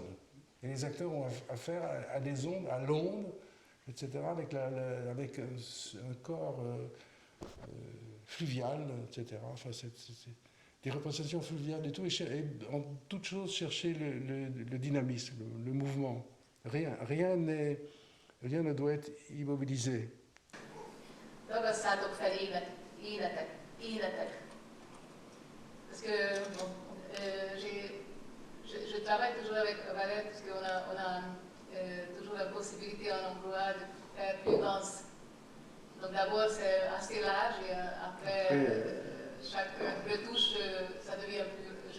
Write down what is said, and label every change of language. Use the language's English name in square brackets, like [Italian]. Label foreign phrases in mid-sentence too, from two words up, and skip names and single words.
[French] Et les acteurs ont affaire à des ondes, à l'onde, etc., avec un corps fluvial, etc. Enfin, c'est des représentations fluviales et tout, et en toute chose chercher le dynamisme, le mouvement. Rien ne doit être immobilisé. [Hungarian] Ragasztátok fel életek. [French] Parce que je travaille toujours avec Valette, parce qu'on a toujours la possibilité en emploi de faire plus dense. Donc d'abord c'est assez large, et après chaque retouche, ça devient plus...